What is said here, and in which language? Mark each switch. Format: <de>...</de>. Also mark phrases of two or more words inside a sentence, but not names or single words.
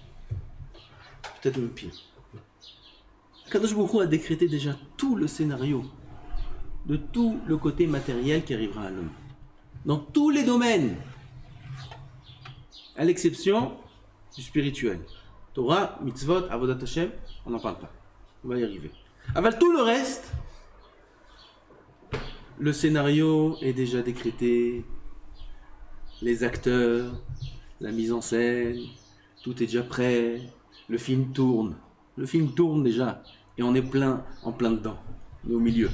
<fr>Peut-être même pire.</fr> <he>קדוש ברוך הוא</he> <fr>a décrété déjà tout le scénario de tout le côté matériel qui arrivera à l'homme. Dans tous les domaines. À l'exception du spirituel.</fr> <he>תורה מצוות עבודת השם,</he> <fr>on n'en parle pas. On va y arriver. Avec tout le reste, le scénario est déjà décrété, les acteurs, la mise en scène, Tout est déjà prêt, le film tourne. Le film tourne déjà, et on est en plein dedans, on est au milieu.</fr>